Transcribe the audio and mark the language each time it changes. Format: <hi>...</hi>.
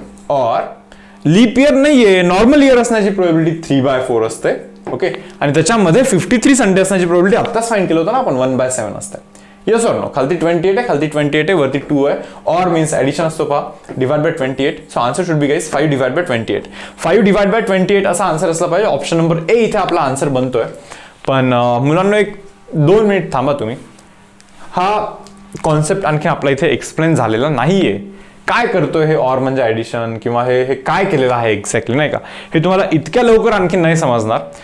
<mr>और leaf year नाहीये, normal year असण्याची प्रोबॅबिलिटी 3/4 असते, ओके, आणि त्याच्यामध्ये 53 संडे असण्याची प्रोबॅबिलिटी आत्ताच फाइंड केलं होतं ना आपण, 1/7 असते. येस ऑर नो, खालती 28 आहे, खालती 28 आहे, वरती 2 आहे, और मीन्स ऍडिशन असतो पहा, divide by 28.</mr> <en>So answer should be guys 5 divide by 28.</en> <mr>5 divide by 28 असा आन्सर असला पाहिजे. ऑप्शन नंबर ए इथे आपला आन्सर बनतोय. पण मुलांना एक 2 मिनिट थांबा तुम्ही, हा कॉन्सेप्ट आणखी आपला इथे एक्सप्लेन झालेला नाहीये. काय करतोय हे ऑर म्हणजे ऍडिशन, किंवा हे काय केलेलं आहे एक्झॅक्टली, नाही का, हे तुम्हाला इतक्या लवकर आणखी नाही समजणार.</mr>